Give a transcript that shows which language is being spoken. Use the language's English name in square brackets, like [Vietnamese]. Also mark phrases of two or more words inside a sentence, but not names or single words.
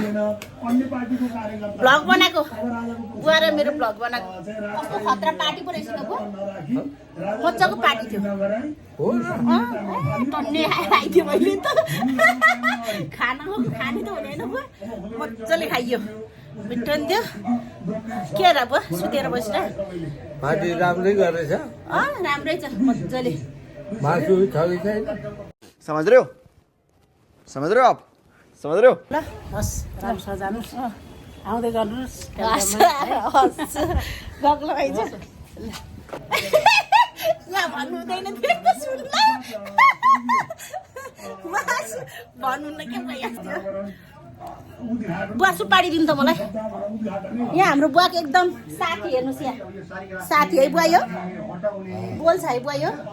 [Nepali] भ्लग बनाएको बुवा र मेरो भ्लग बनाएको कस्तो खतरा पार्टी पो रहेछ त मजाको पार्टी थियो टन्ने खाइदियो मैले त खाने त हुने होइन बुवा मजाले खाइयो मिठो नि थियो के र बुवा सुतेर बसेर पार्टी राम्रै गरेछ राम्रै छ मजाले मासु छ कि छैन [Hindi] समझ रहे हो आप समझ रहे हो [Nepali] ल हस् राम्रो सजानुहोस् आउँदै गर्नुहोस् गग्लो भाइ चाहिँ यहाँ भन्नु हुँदैन थियो त सुन्नु भन्नुहुन्न के भइहाल्छ बुवा सुपारी दिनु त मलाई यहाँ हाम्रो बुवाको एकदम साथी हेर्नुहोस् यहाँ साथी है बुवा यो बोल्छ है बुवा यो